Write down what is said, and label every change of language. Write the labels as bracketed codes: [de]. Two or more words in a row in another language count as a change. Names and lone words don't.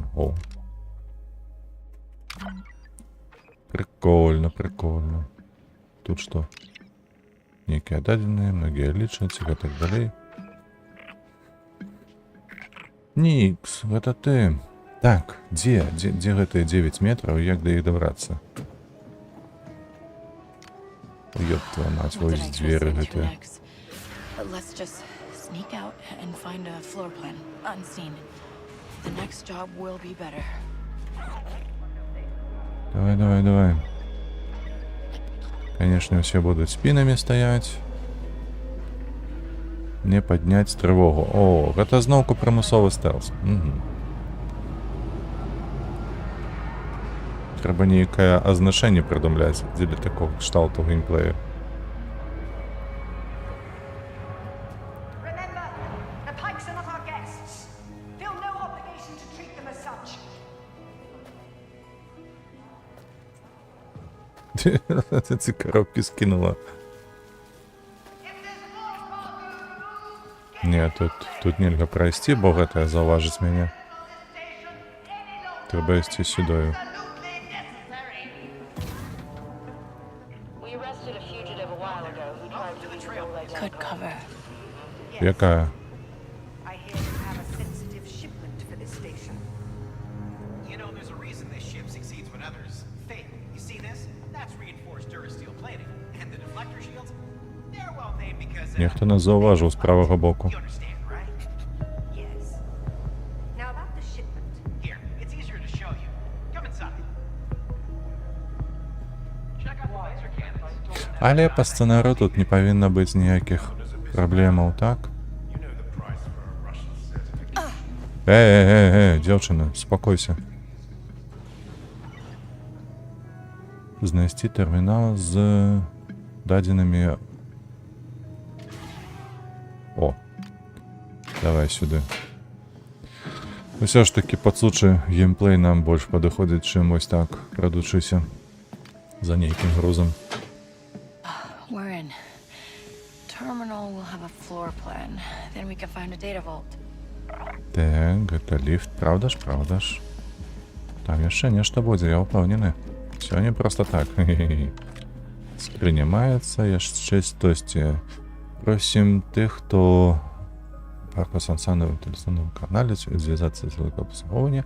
[be] О. Прикольно, прикольно. Тут што? Нейкія дадзеныя, многія лічаць і так далей. Нікс, гэта ты. Так, дзе гэтыя 9 метраў, як да іх дабрацца? [ru] Ёб твою мать, [en] What did [be] вось [en] I [be] дзверы [en] translate [be] гэтыя. [en] next? Let's just sneak out and find a floor plan, unseen. The next job will be better. [be] Давай, давай, давай. [ru] Конечно, все будут спинами стоять. Не поднять тревогу. [be] О, гэта зноўку прымусовы стелс. Угу. Трэба нейкае азначэнне прыдумляць дзеля такого кшталту геймплея. [en] Remember, the Pikes are not our guests. Feel no obligation to treat them as such. [be] Ці коробки скинула. Не, тут нельга пройсці, бо гэта заўважыць мяне. Трэба ісці сюдою. [en] We arrested a fugitive a while ago who tried to use the Good cover. [be] Якая? [en] I hear you have a sensitive shipment for this station. You know, there's a reason this ship succeeds when others fail. You see this? That's reinforced Durasteel plating. And the deflector shields? They're well named because... [be] Нехто нас заўважыў з правага боку. [en] You understand, right? Yes. Now about the shipment. Here, it's easier to show you. Come inside. Check out the laser cannons. [be] Але па сцэнару тут не павінна быць ніякіх праблемаў, так? Дзяўчына, спакойся. Знайсці тэрмінал з дадзенымі... О, давай сюды. Усё ж такі падсучы геймплей нам больш падыходзіць, чым вось так, крадучыся за нейкім грузам. [en] We're in. Terminal will have a floor plan. Then we can find a data vault. [be] Так, гэта ліфт, правда ж? Там яшчэ нешта будзе, я ўпэўнены. [ru] Всё не просто так. [be] Скрыня маецца, яшчэ штосьці. Просім тых, хто па сансановым тэлефонным канале звязацца з абслугоўвання.